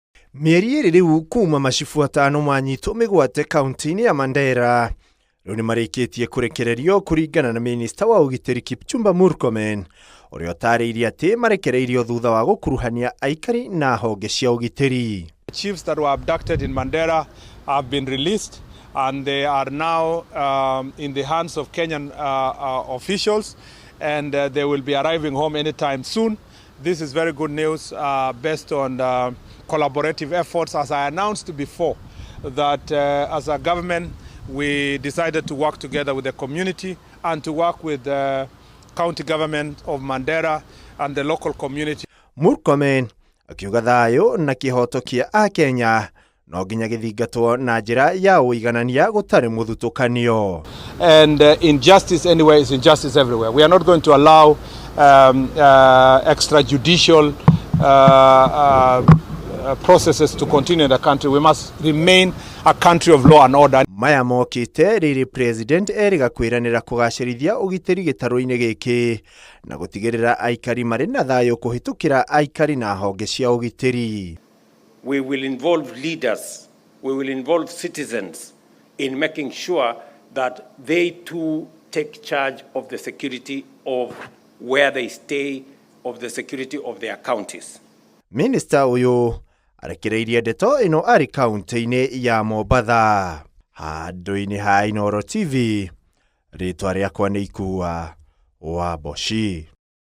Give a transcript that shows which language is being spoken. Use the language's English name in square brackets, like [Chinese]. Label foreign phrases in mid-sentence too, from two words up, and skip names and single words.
[Kikuyu] Mieri ĩrĩ rĩu kuma Macibũ atano manyitwo mĩgwate kaunti-inĩ ya Mandera. Rĩu nĩ marĩkĩtie kũrekererio kũringana na Minista wa ũgitĩri Kipchumba Murkomen, ũrĩa ũtarĩirie atĩ marekereirio thutha wa gũkuruhania aikari na honge cia ũgitĩri. [English] Chiefs that were abducted in Mandera have been released and they are now in the hands of Kenyan officials, and they will be arriving home anytime soon. This is very good news based on collaborative efforts. As I announced before, that as a government we decided to work together with the community and to work with the county government of Mandera and the local community. [Kikuyu] Murkomen akiuga thayũ na kĩhoto kĩa Akenya no nginya gĩthingatwo na njĩra ya ũiganania gũtarĩ mũthutũkanio. [English] And injustice anywhere is injustice everywhere. We are not going to allow extrajudicial processes to continue in the country. We must remain a country of law and order. [Kikuyu] Maya mokĩte rĩrĩ President eriga kwĩranĩra kũgacĩrithia ũgitĩri gĩtarũ-inĩ gĩkĩ na gũtigĩrĩra aikari marĩ na thayũ kũhĩtũkĩra aikari na honge cia ũgitĩri. [English] We will involve leaders, we will involve citizens in making sure that they too take charge of the security of where they stay, of the security of their counties. [Kikuyu] Minister ũyũ arekereirie ndeto ĩno arĩ kaunti-inĩ ya Mombatha. Handũ-inĩ ha Inooro TV, rĩtwa rĩakwa nĩ Ikua wa Boshi.